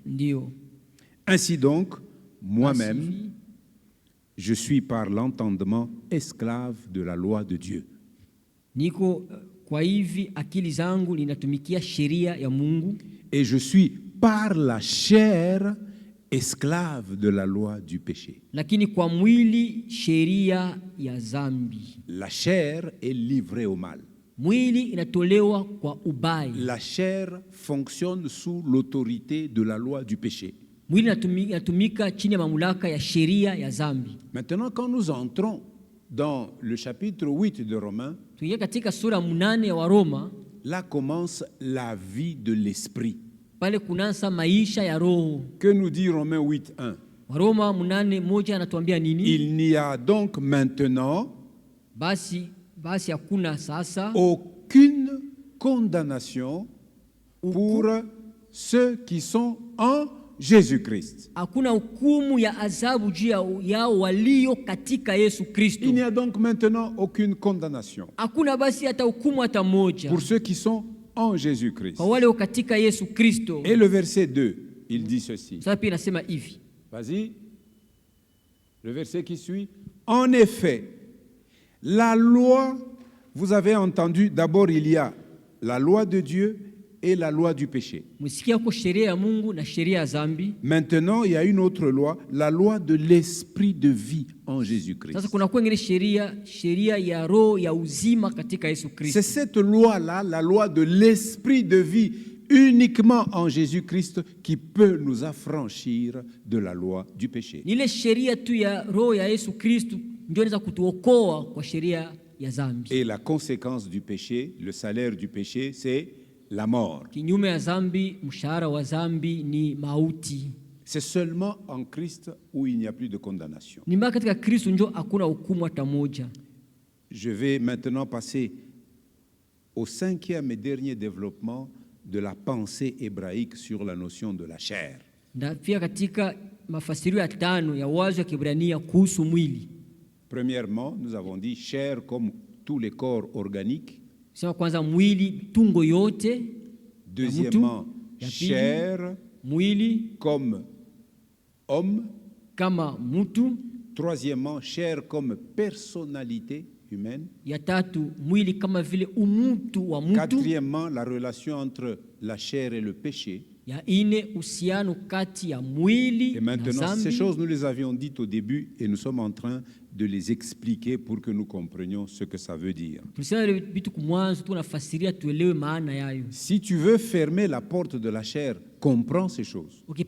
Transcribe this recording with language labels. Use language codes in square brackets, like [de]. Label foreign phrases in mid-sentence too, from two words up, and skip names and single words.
[sw] Ndio. [fr] Ainsi donc, moi-même, je suis par l'entendement esclave de la loi de Dieu. [sw] Niko kwa hivi akili zangu linatumikia sheria ya Mungu. [fr] Et je suis par la chair esclave de la loi du péché. [sw] Lakini kwa mwili sheria ya dhambi. [fr] La chair est livrée au mal. [sw] Mwili inatolewa kwa ubaya. [fr] La chair fonctionne sous l'autorité de la loi du péché. [sw] Mwili inatumika chini ya mamlaka ya sheria ya dhambi. [fr] Maintenant, quand nous entrons dans le chapitre 8 de Romains, [sw] katika sura 8 ya Waroma, [fr] là commence la vie de l'esprit. [sw] Pale kunaanza maisha ya roho. [fr] Que nous dit Romains 8:1? [sw] Waroma 8:1 anatuambia nini? [fr] Il n'y a donc maintenant [sw] basi hakuna sasa [fr] aucune condamnation pour ceux qui sont en Jésus-Christ. [sw] Hakuna hukumu ya adhabu juu yao walio katika Yesu Kristo. [fr] Il n'y a donc maintenant aucune condamnation. [sw] Hakuna basi hata hukumu hata moja. [fr] Pour ceux qui sont en Jésus-Christ. [sw] Kwa wale katika Yesu Kristo. [fr] Et le verset 2, il dit ceci. [sw] Sasa pia nasema hivi. [fr] Vas-y. Le verset qui suit. En effet, la loi, vous avez entendu, d'abord il y a la loi de Dieu et la loi du péché. [sw] Msikia kwa sheria ya Mungu na sheria ya dhambi. [fr] Maintenant, il y a une autre loi, la loi de l'esprit de vie en Jésus-Christ. [sw] Sasa kuna kwa ingine sheria ya roho ya uzima katika Yesu Kristo. [fr] C'est cette loi-là, la loi de l'esprit de vie, uniquement en Jésus-Christ, qui peut nous affranchir de la loi du péché. [sw] Ni ile sheria tu ya roho ya Yesu Kristo ndio inaweza kutuokoa kwa sheria ya dhambi. [fr] Et la conséquence du péché, le salaire du péché, c'est la mort. [sw] Kinyume ya dhambi, mshahara wa dhambi ni mauti. [fr] C'est seulement en Christ où il n'y a plus de condamnation. [sw] Ni mpaka katika Kristo ndio hakuna hukumu hata moja. [fr] Je vais maintenant passer au 5e et dernier développement de la pensée hébraïque sur la notion de la chair. [sw] Ndafika katika mafasirio ya 5 ya wazo ya Kiebrania kuhusu mwili. [fr] Premièrement, nous avons dit chair comme tous les corps organiques. [sw] Sema kwanza mwili tungo yote. [fr] Deuxièmement, chair [sw] mwili [fr] comme homme. [sw] Kama mtu. [fr] Troisièmement, chair comme personnalité humaine. [sw] Ya tatu mwili kama vile umutu wa mtu. [fr] Quatrièmement, la relation entre la chair et le péché. [sw] Ya ine uhusiano kati ya mwili [fr] et maintenant, [sw] na dhambi. [fr] Ces choses, nous les avions dites au début et nous sommes en train de les expliquer pour que nous comprenions ce que ça veut dire. Si tu veux fermer la porte de la chair, comprends ces choses.